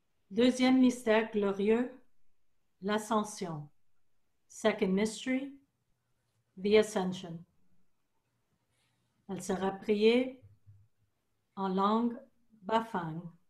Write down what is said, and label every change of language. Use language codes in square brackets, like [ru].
[fr] Deuxième mystère glorieux, l'Ascension. [en] Second mystery, the Ascension. [fr] Elle sera priée en langue bafang.